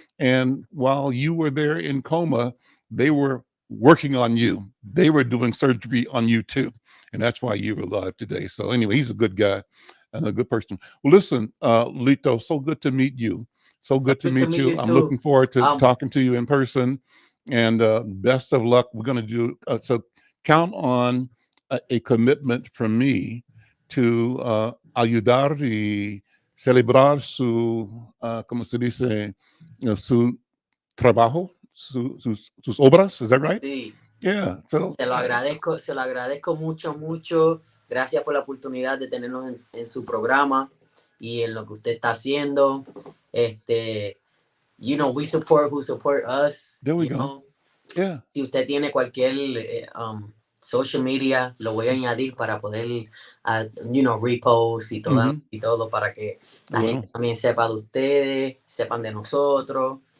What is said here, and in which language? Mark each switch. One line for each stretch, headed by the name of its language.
English: And while you were there in coma, they were working on you. They were doing surgery on you too. And that's why you're alive today. So anyway, he's a good guy and a good person. Well, listen, Lito, so good to meet you. So good to meet you. I'm too. looking forward to talking to you in person. And best of luck. We're going to do so. Count on a commitment from me to
Spanish: ayudar y celebrar su, como se dice, su trabajo, sus obras.
English: Is that right?
Spanish: Sí.
English: Yeah. So
Spanish: se lo agradezco mucho. Gracias por la oportunidad de tenernos en su programa y en lo que usted está haciendo.
English: We support who support us. There we go. Yeah.
Spanish: Si usted tiene cualquier social media, lo voy a añadir para poder, repost y todo para que la gente también sepa de ustedes, sepan de nosotros,